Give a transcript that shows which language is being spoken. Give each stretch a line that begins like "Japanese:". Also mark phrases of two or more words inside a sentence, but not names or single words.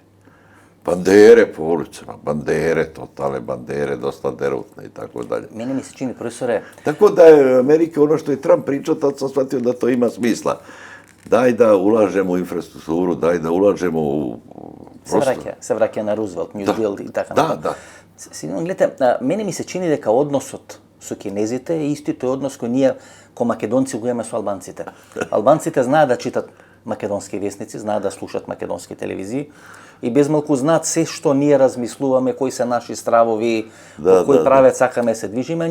Serbian: Bandere po ulicama, totalne bandere, dosta derutne i tako dalje. Meni mi se čini, profesore... Tako da je Amerika, ono što je Trump pričao, tad sam shvatio da to ima smisla. Daj da ulažemo u infrastrukturu, daj da ulažemo u se vraća na Roosevelt, New Deal i tako. Da. Gledajte, meni mi se čini
Macedonian: дека односот со кинезите е исти тој однос кој ние ко македонци го имаме со албанците. Албанците знаат да читат македонски вестници, знаат да слушат македонски телевизии и безмалку знаат се што ние размислуваме, кои се наши стравови, по кој правец сакаме се движиме.